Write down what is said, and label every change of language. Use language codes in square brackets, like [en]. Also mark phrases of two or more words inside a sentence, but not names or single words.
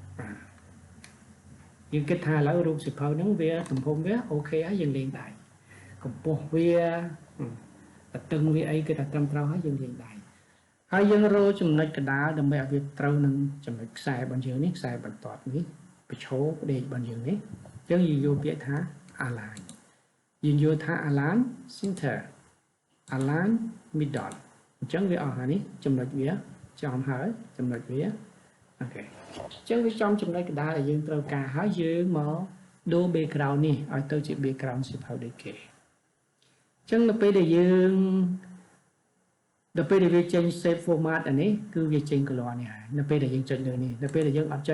[km] យើងគិតថាឥឡូវរូបសៀវភៅហ្នឹងវាទំហំវាអូខេហើយយើងលេងដែរកម្ពស់វាតឹងវាអីគឺថាត្រឹមត្រូវហើយយើងលេងដៃហើយយើងរកចំណុចកដាលដើម្បីឲ្យវាត្រូវនឹងចំណុចខ្សែរបស់យើងនេះខ្សែ បន្ទាត់នេះប្រឈរដេករបស់យើងនេះអញ្ចឹងយើងយកពាក្យថា align យើងយកថា [en] align center align middle [km] អញ្ចឹងវាអស់ហើយនេះចំណុចវាចំហើយចំណុចវាអូខេអញ្ចឹងវាចំចំណុចកដាលដែលយើងត្រូវការហើយយើងមកដូរ background នេះឲ្យទៅជា background សៀវភៅដូចគេអញ្ចឹងនៅពេលដែលយើងវាចេញ [en] save format [km] អានេះគឺវាចេញ color នេះហើយនៅពេលដែលយើងចុចលើនេះនៅពេលដែលយើងអត់ចុច